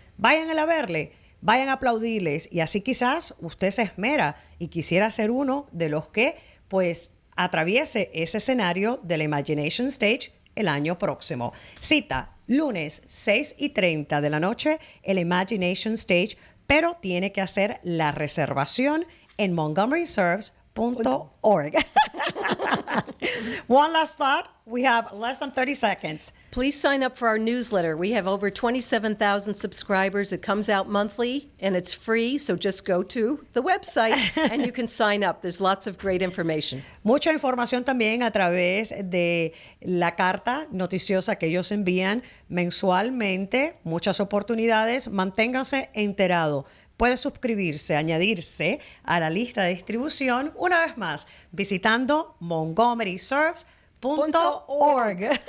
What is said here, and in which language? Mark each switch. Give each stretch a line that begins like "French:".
Spanish: Vayan a verle, vayan a aplaudirles y así quizás usted se esmera y quisiera ser uno de los que pues atraviese ese escenario de la Imagination Stage el año próximo. Cita lunes 6:30 de la noche, el Imagination Stage, pero tiene que hacer la reservación en montgomeryserves.org.
English: One last thought. We have less than 30 seconds. Please sign up for our newsletter. We have over 27,000 subscribers. It comes out monthly, and it's free, so just go to the website and you can sign up. There's lots of great information.
Spanish: Mucha información también a través de la carta noticiosa que ellos envían mensualmente. Muchas oportunidades. Manténganse enterado. Puede suscribirse, añadirse a la lista de distribución, una vez más, visitando montgomeryserves.org.